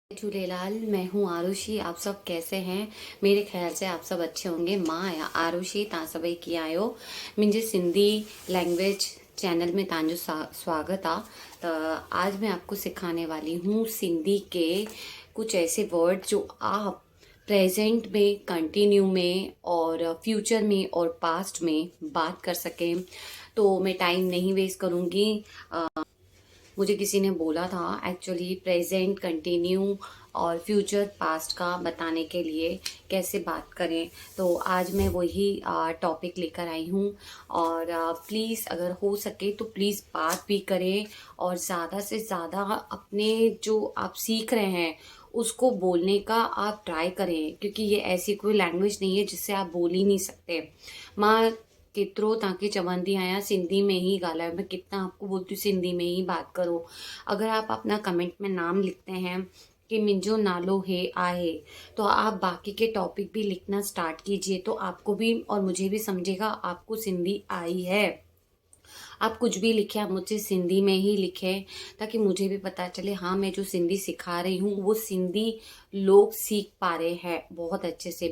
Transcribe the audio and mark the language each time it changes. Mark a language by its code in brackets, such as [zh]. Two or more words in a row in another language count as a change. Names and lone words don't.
[hi] झूलेलाल। मैं हूँ आरुषि। आप सब कैसे हैं? मेरे ख्याल से आप सब अच्छे होंगे। [sd] मां आरुषि तव्हां सभई कीअं आहियो? मुंहिंजे सिंधी [en] language channel [sd] में तव्हांजो स्वागत आहे। [hi] तो आज मैं आपको सिखाने वाली हूँ सिंधी के कुछ ऐसे वर्ड जो आप प्रेजेंट में, कंटिन्यू में और फ्यूचर में और पास्ट में बात कर सकें। तो मैं टाइम नहीं वेस्ट करूँगी। मुझे किसी ने बोला था [en] actually present, [hi] कंटिन्यू और फ्यूचर पास्ट का बताने के लिए कैसे बात करें। तो आज मैं वही टॉपिक लेकर आई हूँ। और प्लीज़ अगर हो सके तो प्लीज़ बात भी करें और ज़्यादा से ज़्यादा अपने जो आप सीख रहे हैं उसको बोलने का आप ट्राई करें, क्योंकि ये ऐसी कोई लैंग्वेज नहीं है जिससे आप बोल ही नहीं सकते। [sd] मां केतिरो तव्हांखे चवंदी आहियां सिंधी में ही ॻाल्हायो। [hi] मैं कितना आपको बोलती हूँ सिंधी में ही बात करो। अगर आप अपना कमेंट में नाम लिखते हैं कि [sd] मुंहिंजो नालो हे आहे, [hi] तो आप बाकी के टॉपिक भी लिखना स्टार्ट कीजिए, तो आपको भी और मुझे भी समझेगा आपको सिंधी आई है। आप कुछ भी लिखे, आप मुझसे सिंधी में ही लिखें ताकि मुझे भी पता चले हाँ मैं जो सिंधी सिखा रही हूँ वो सिंधी लोग सीख पा रहे हैं बहुत अच्छे से।